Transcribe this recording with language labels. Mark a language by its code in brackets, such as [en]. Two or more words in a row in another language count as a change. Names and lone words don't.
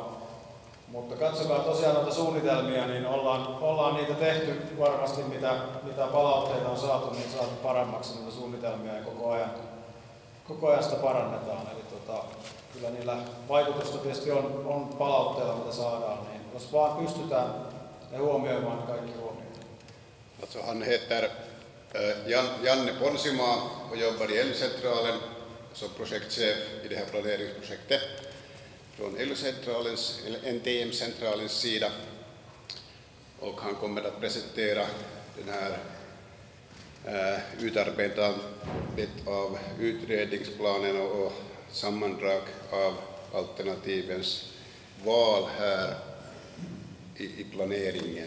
[fi] Mutta katsokaa tosiaan noita suunnitelmia, niin ollaan niitä tehty varmasti, mitä palautteita on saatu, niin saatu paremmaksi niitä suunnitelmia ja koko ajan sitä parannetaan. Eli kyllä niillä vaikutusta tietysti on palautteella, mitä saadaan, niin jos vaan pystytään ne huomioimaan, niin kaikki huomioon. [sv] Alltså han heter Janne Ponsimaa och jobbar i ELY-centralen som projektchef i det här planeringsprojektet från ELY-centralens, eller NTM-centralens sida. Och han kommer att presentera den här utarbetandet av utredningsplanen och sammandrag av alternativens val här i planeringen.